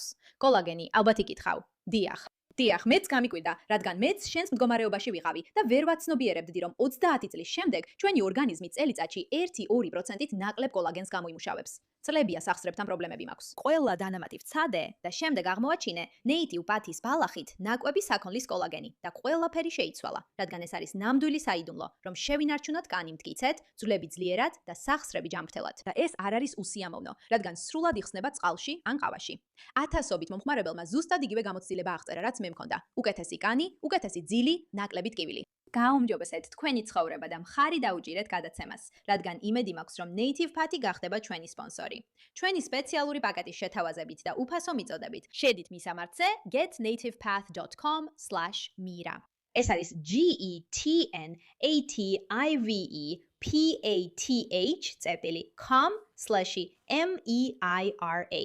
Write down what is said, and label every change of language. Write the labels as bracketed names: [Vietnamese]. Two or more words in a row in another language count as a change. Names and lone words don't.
[Georgian] კოლაგენი, ალბათ იკითხავ. დიახ, მეც გამიკვირდა, რადგან მეც შენს მდგომარეობაში ვიყავი და ვერ ვაცნობიერებდი, რომ 30 წლის შემდეგ ჩვენი ორგანიზმი წელიწადში 1-2%-ით ნაკლებ კოლაგენს გამოიმუშავებს. წლებია სახსრებთან პრობლემები მაქვს. ყველა დანამატი ვცადე და შემდეგ აღმოაჩინე native path-ის ბალახით ნაკვები საქონლის კოლაგენი და ყველაფერი შეიცვალა, რადგან ეს არის ნამდვილი საიდუმლო, რომ შევინარჩუნოთ კანი მტკიცედ, ძვლები ძლიერად და სახსრები ჯანმრთელად. და ეს არ არის უსიამოვნო, რადგან სრულად იხსნება წყალში ან ყავაში. ათასობით მომხმარებელმა ზუსტად იგივე გამოცდილება აღწერა, რაც მე მქონდა. უკეთესი კანი, უკეთესი ძილი, ნაკლები ტკივილი. გაუმჯობესეთ თქვენი ცხოვრება და მხარი დაუჭირეთ გადაცემას, რადგან იმედი მაქვს, რომ native path-ი გახდება ჩვენი სპონსორი. ჩვენი სპეციალური პაკეტის შეთავაზებით და უფასო მიწოდებით შედით მისამართზე getnativepath.com/mira. ეს არის getnativepath.com/meira.